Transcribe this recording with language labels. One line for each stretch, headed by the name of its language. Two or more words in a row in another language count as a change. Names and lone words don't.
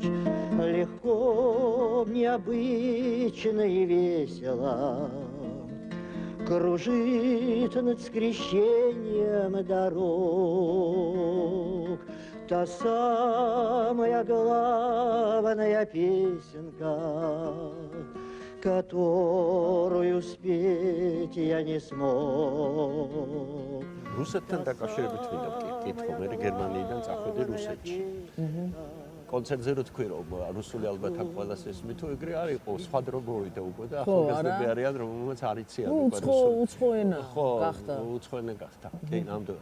Russian: Легко, необычно и весело кружит над скрещением дорог та самая главная песенка, которую спеть я не смог.
Georgian: რუსეთთან დაკავშირებით მინდა ვკითხო, მე გერმანიიდან წახვედი რუსეთში. კონცერტზე რო თქვი რომ რუსული ალბათ აქ ყველას ესმის თუ ეგრე არ იყო, სხვა დრო მოვიდა უკვე და ახალგაზრდები არიან რომელმაც არ იციან უკვე რუსული. უცხოენა გახდა. უცხოენა გახდა. კი, ნამდვილად.